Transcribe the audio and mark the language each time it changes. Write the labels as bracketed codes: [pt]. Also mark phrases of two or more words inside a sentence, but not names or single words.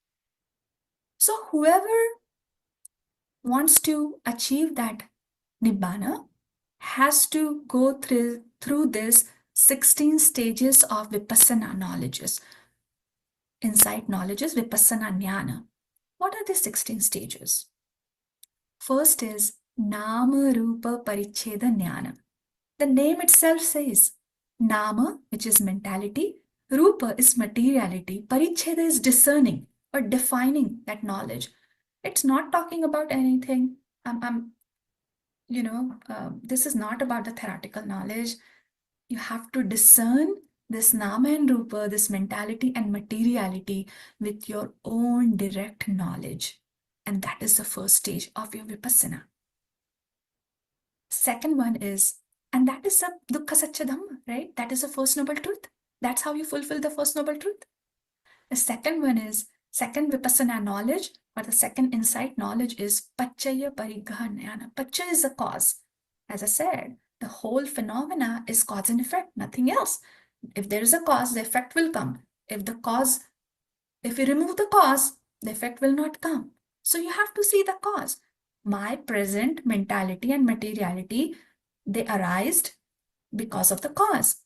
[en] So whoever wants to achieve that nibbana has to go through this 16 stages of vipassana knowledges. Insight knowledges, [pi] vipassana jnana. [en] What are the 16 stages? First is [pi] nama rupa paricheda jnana. [en] The name itself says nama, which is mentality, rupa is materiality, paricheda is discerning or defining that knowledge. It's not talking about anything. This is not about the theoretical knowledge. You have to discern this nama and rupa, this mentality and materiality with your own direct knowledge. And that is the first stage of your vipassana. Second one is, and that is the [pi] dukkha satya dhamma, [en] right? That is the first noble truth. That's how you fulfill the first noble truth. The second one is, second vipassana knowledge, or the second insight knowledge is [pi] paccaya pariggaha jnana. [en] Paccaya is the cause. As I said, the whole phenomena is cause and effect, nothing else. If there is a cause, the effect will come. If we remove the cause, the effect will not come. So you have to see the cause. My present mentality and materiality, they arised because of the cause.